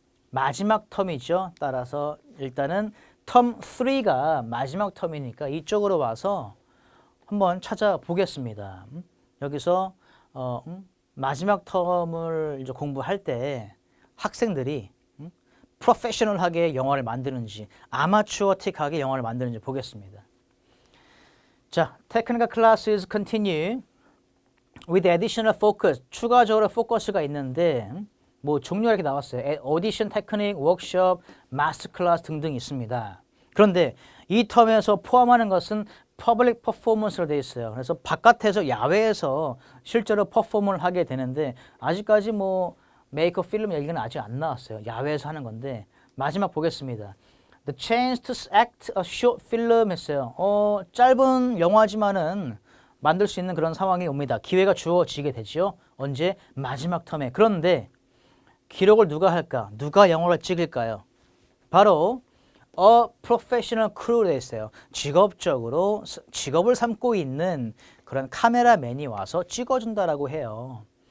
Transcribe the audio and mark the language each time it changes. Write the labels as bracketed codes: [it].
[ko] 마지막 텀이죠. 따라서 일단은 텀 3가 마지막 텀이니까 이쪽으로 와서 한번 찾아보겠습니다. 여기서 마지막 텀을 이제 공부할 때 학생들이 프로페셔널하게 영화를 만드는지 아마추어틱하게 영화를 만드는지 보겠습니다. [en] 자, technical classes continue with additional focus. [ko] 추가적으로 포커스가 있는데 뭐 종류가 이렇게 나왔어요. [en] audition technique, workshop, master class [ko] 등등 있습니다. 그런데 이 텀에서 포함하는 것은 public performance로 되어 있어요. 그래서 바깥에서 야외에서 실제로 퍼포먼을 하게 되는데 아직까지 뭐 메이커 필름 얘기는 아직 안 나왔어요. 야외에서 하는 건데 마지막 보겠습니다. [en] The chance to act a short film 했어요. [ko] 짧은 영화지만은 만들 수 있는 그런 상황이 옵니다. 기회가 주어지게 되죠. 언제? 마지막 텀에. 그런데 기록을 누가 할까? 누가 영화를 찍을까요? 바로 [en] a professional crew [ko] 로 되어 있어요. 직업적으로 직업을 삼고 있는 그런 카메라맨이 와서 찍어준다라고 해요.